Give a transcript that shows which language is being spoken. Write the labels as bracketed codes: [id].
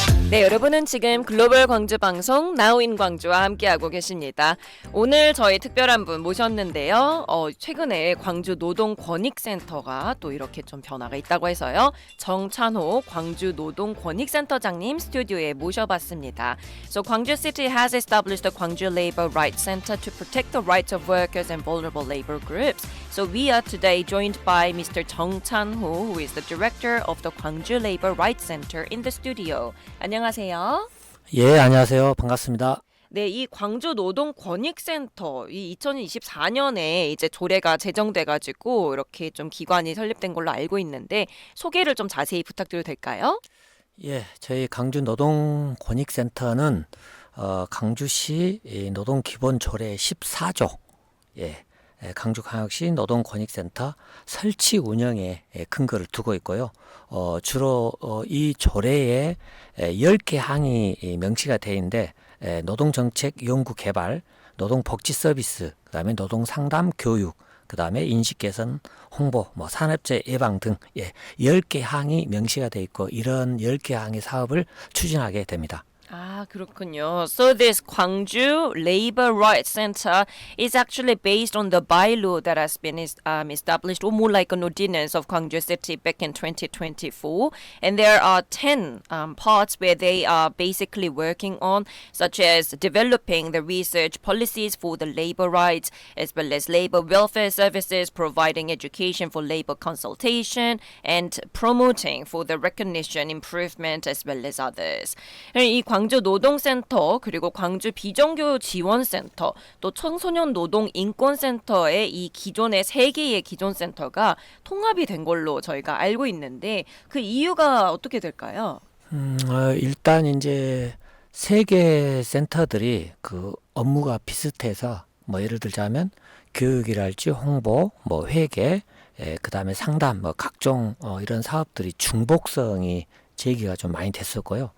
[ko] 네, 여러분은 지금 글로벌 광주 방송 나우인 광주와 함께하고 계십니다. 오늘 저희 특별한 분 모셨는데요. 최근에 광주 노동권익센터가 또 이렇게 좀 변화가 있다고 해서요. 정찬호 광주 노동권익센터장님 스튜디오에 모셔봤습니다. [en] So Gwangju City has established the Gwangju Labor Rights Center to protect the rights of workers and vulnerable labor groups. So we are today joined by Mr. Jung Chan-ho, who is the director of the Gwangju Labor Rights Center in the studio. [ko] 안녕하세요. 예, 안녕하세요. 반갑습니다. 네, 이 광주 노동권익센터 이 2024년에 이제 조례가 제정돼가지고 이렇게 좀 기관이 설립된 걸로 알고 있는데 소개를 좀 자세히 부탁드려도 될까요? 예, 저희 광주 노동권익센터는 광주시 노동기본조례 14조, 광주광역시 노동권익센터 설치 운영에 근거를 두고 있고요. 주로 이 조례에 10개 항이 명시가 되어 있는데 노동정책 연구개발, 노동복지서비스, 그다음에 노동상담 교육, 그다음에 인식개선, 홍보, 산업재해 예방 등 10개 항이 명시가 되어 있고 이런 10개 항의 사업을 추진하게 됩니다. 아, 그렇군요. [en] So this Gwangju Labor Rights Center is actually based on the bylaw that has been established, or more like an ordinance of Gwangju City back in 2024. And there are 10 parts where they are basically working on, such as developing the research policies for the labor rights, as well as labor welfare services, providing education for labor consultation, and promoting for the recognition, improvement, as well as others. [ko] 이 광주 노동센터 그리고 광주 비정규 지원센터 또 청소년 노동 인권센터의 이 기존의 세 개의 기존 센터가 통합이 된 걸로 저희가 알고 있는데 그 이유가 어떻게 될까요? 일단 이제 세 개 센터들이 그 업무가 비슷해서 예를 들자면 교육이랄지 홍보, 회계, 그다음에 상담, 각종 이런 사업들이 중복성이 제기가 좀 많이 됐었고요.